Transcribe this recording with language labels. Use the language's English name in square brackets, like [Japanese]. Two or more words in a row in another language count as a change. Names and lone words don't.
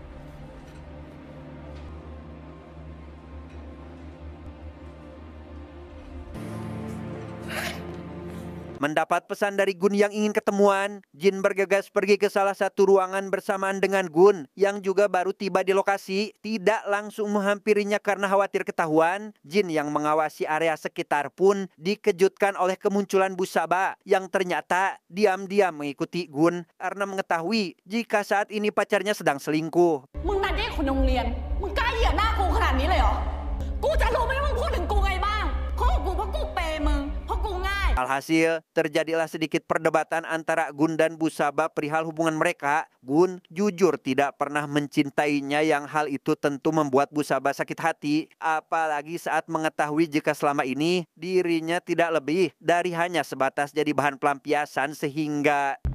[Indonesian] Mendapat pesan dari Gun yang ingin ketemuan, Jin bergegas pergi ke salah satu ruangan bersamaan dengan Gun yang juga baru tiba di lokasi. Tidak langsung menghampirinya karena khawatir ketahuan. Jin yang mengawasi area sekitar pun dikejutkan oleh kemunculan Bu Saba yang ternyata diam-diam mengikuti Gun karena mengetahui jika saat ini pacarnya sedang selingkuh. [Thai] มึงนัดให้คนโรงเรียน มึงกล้าเหยียบหน้ากูขนาดนี้เลยเหรอ กูจะรู้ไหมว่ามึงพูดถึงกูไงบ้างข้อกูเพราะกูเปย์มึง เพราะกูง่าย [Indonesian] Alhasil, terjadilah sedikit perdebatan antara Gun dan Bu Saba perihal hubungan mereka. Gun jujur tidak pernah mencintainya yang hal itu tentu membuat Bu Saba sakit hati. Apalagi saat mengetahui jika selama ini dirinya tidak lebih dari hanya sebatas jadi bahan pelampiasan sehingga...